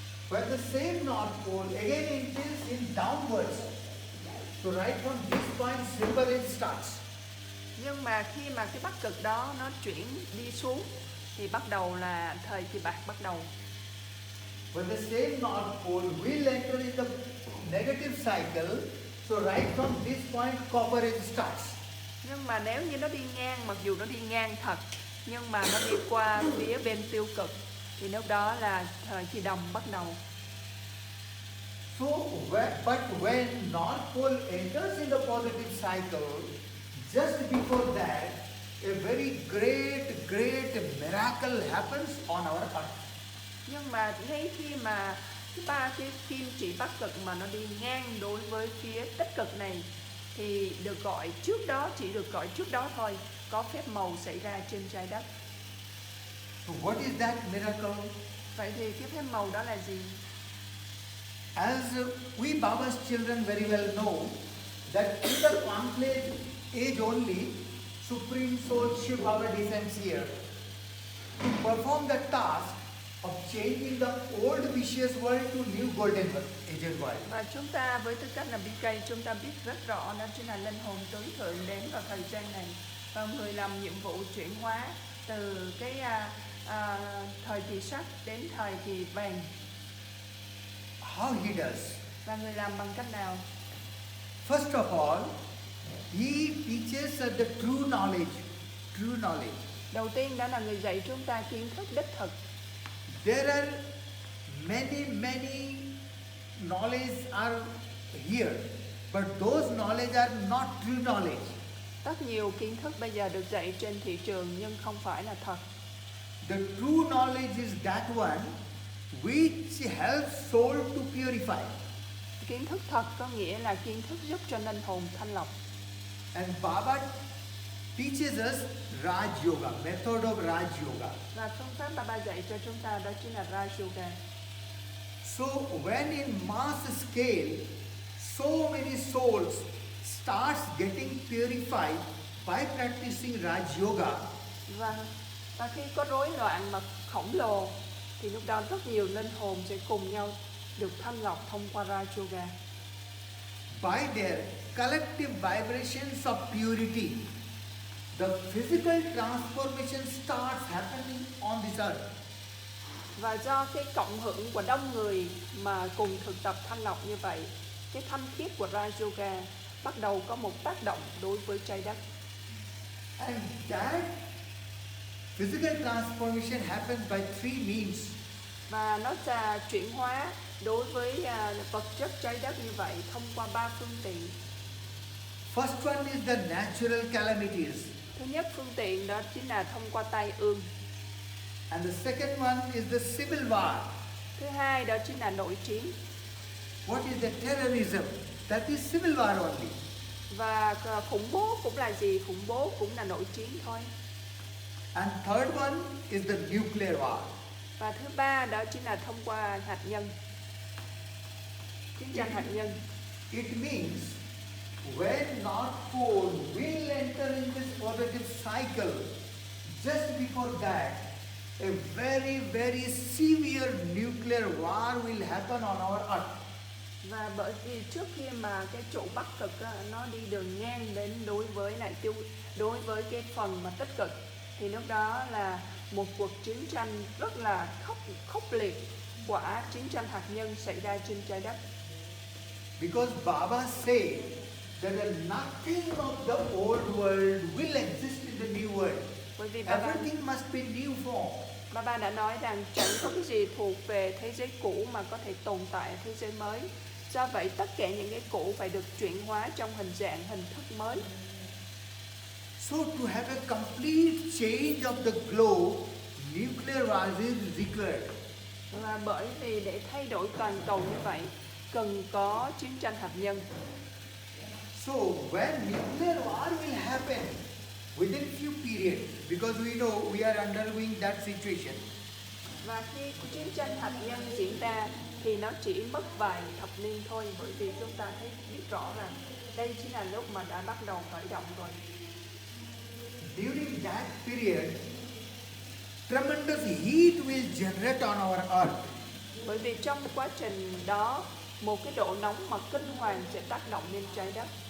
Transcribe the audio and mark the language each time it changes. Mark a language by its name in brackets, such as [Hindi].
[English] When the same North Pole again enters in downwards, so right from this point, Silver Age starts. [Vietnamese] Nhưng mà khi mà cái Bắc Cực đó nó chuyển đi xuống thì bắt đầu là thời kỳ bạc bắt đầu. [English] When the same North Pole will enter in the negative cycle, so right from this point, Copper Age starts. [Vietnamese] Nhưng mà nếu như nó đi ngang, mặc dù nó đi ngang thật, nhưng mà nó đi qua phía bên tiêu cực thì lúc đó là thời kỳ đồng bắt đầu. [English] So, but when North Pole enters in the positive cycle, just before that, a very great miracle happens on our earth. [Vietnamese] Nhưng mà ngay khi mà cái kim chỉ Bắc Cực mà nó đi ngang đối với phía tích cực này thì được gọi trước đó, chỉ được gọi trước đó thôi, có phép màu xảy ra trên trái đất. [English] So what is that miracle? [Vietnamese] Vậy thì cái phép màu đó là gì? [English] As we Baba's children very well know, that in the complete age only, Supreme Soul Shiv Baba descends here to perform the task of changing the old vicious world to new golden age world. [Vietnamese] Và chúng ta với tư cách là BK, chúng ta biết rất rõ đó chính là linh hồn tối thượng đến vào thời gian này và người làm nhiệm vụ chuyển hóa từ cái thời kỳ sắt đến thời kỳ vàng. [English] How he does? [Vietnamese] Và người làm bằng cách nào? [English] First of all, he teaches us the true knowledge. True knowledge. [Vietnamese] Đầu tiên đó là người dạy chúng ta kiến thức đích thực. [English] There are many knowledge are here, but those knowledge are not true knowledge. [Vietnamese] Rất nhiều kiến thức bây giờ được dạy trên thị trường nhưng không phải là thật. [English] The true knowledge is that one which helps soul to purify. [Vietnamese] Kiến thức thật có nghĩa là kiến thức giúp cho linh hồn thanh lọc. [English] And Baba teaches us Raj Yoga, method of Raj Yoga. [Vietnamese] Và phương pháp Baba dạy cho chúng ta đó chính là Raj Yoga. [English] So when in mass scale, so many souls starts getting purified by practicing Raj Yoga, [Vietnamese] Và khi có rối loạn mà khổng lồ thì lúc đó rất nhiều linh hồn sẽ cùng nhau được thanh lọc thông qua Raj Yoga. [English] by their collective vibrations of purity, the physical transformation starts happening on this earth. [Vietnamese] Và do cái cộng hưởng của đông người mà cùng thực tập thanh lọc như vậy, cái thanh khiết của Raj Yoga bắt đầu có một tác động đối với trái đất. [English] And that physical transformation happens by three means. [Vietnamese] Và nó sẽ chuyển hóa đối với vật chất trái đất như vậy thông qua 3 phương tiện. [English] First one is the natural calamities. [Vietnamese] Thứ nhất phương tiện đó chính là thông qua tai ương. [English] And the second one is the civil war. [Vietnamese] Thứ hai đó chính là nội chiến. [English] What is the terrorism? That is civil war only. [Vietnamese] Và khủng bố cũng là gì? Khủng bố cũng là nội chiến thôi. [English] And third one is the nuclear war. [Vietnamese] Và thứ ba đó chính là thông qua hạt nhân. Chiến tranh hạt nhân. [English] It means when North Pole will enter in this positive cycle, just before that, a very, very severe nuclear war will happen on our earth. [Vietnamese] Và bởi vì trước khi mà cái trụ bắc cực á, nó đi đường ngang đến đối với cái phần mà tích cực, thì lúc đó là một cuộc chiến tranh rất là khốc liệt, quả chiến tranh hạt nhân xảy ra trên trái đất. [English] Because Baba said that nothing of the old world will exist in the new world. [Vietnamese] Bởi vì [English] Everything must be new form. [Vietnamese] Baba đã nói rằng chẳng có cái gì thuộc về thế giới cũ mà có thể tồn tại ở thế giới mới. Do vậy tất cả những cái cũ phải được chuyển hóa trong hình thức mới. [English] So to have a complete change of the globe, nuclear war is required. [Vietnamese] Và bởi vì để thay đổi toàn cầu như vậy, cần có chiến tranh hạt nhân. [English] So when nuclear war will happen within few periods, because we know we are undergoing that situation. [Vietnamese] Và khi chiến tranh hạt nhân diễn ra thì nó chỉ mất vài thập niên thôi, bởi vì chúng ta thấy biết rõ rằng đây chính là lúc mà đã bắt đầu khởi động rồi. [English] During that period, tremendous heat will generate on our earth. [Vietnamese] Bởi vì trong quá trình đó, một cái độ nóng mà kinh hoàng sẽ tác động lên trái đất.